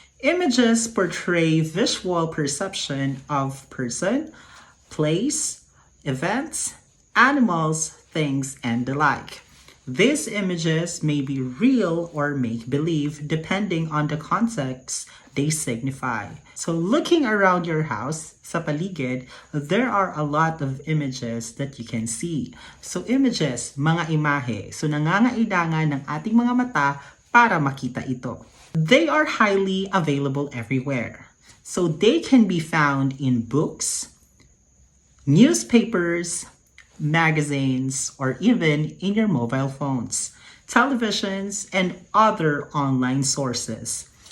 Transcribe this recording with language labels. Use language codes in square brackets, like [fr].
[en] Images portray visual perception of person, place, events, animals, things, and the like. These images may be real or make-believe depending on the context they signify. So looking around your house, [tl] sa paligid, [en] there are a lot of images that you can see. So images, [tl] mga imahe. So nangangailangan ng ating mga mata para makita ito. [en] They are highly available everywhere. So they can be found in books, newspapers, magazines, or even in your mobile phones, televisions, and other online sources.